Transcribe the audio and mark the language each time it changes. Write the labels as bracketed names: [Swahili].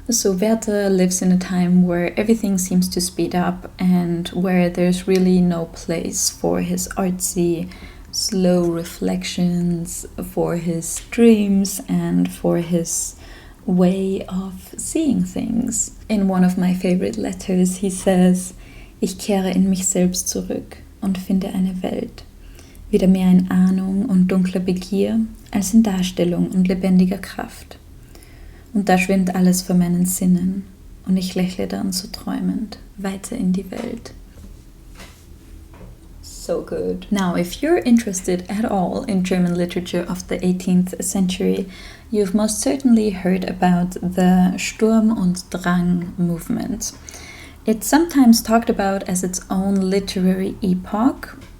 [English] So Werther lives in a time where everything seems to speed up and where there's really no place for his artsy, slow reflections, for his dreams, and for his way of seeing things. In one of my favorite letters, he says, [German] Ich kehre in mich selbst zurück und finde eine Welt, wieder mehr in Ahnung und dunkler Begier, als in Darstellung und lebendiger Kraft. Und da schwimmt alles vor meinen Sinnen, und ich lächle dann so träumend weiter in die Welt. [English] So good. Now, if you're interested at all in German literature of the 18th century, you've most certainly heard about the Sturm und Drang movement. It's sometimes talked about as its own literary epoch.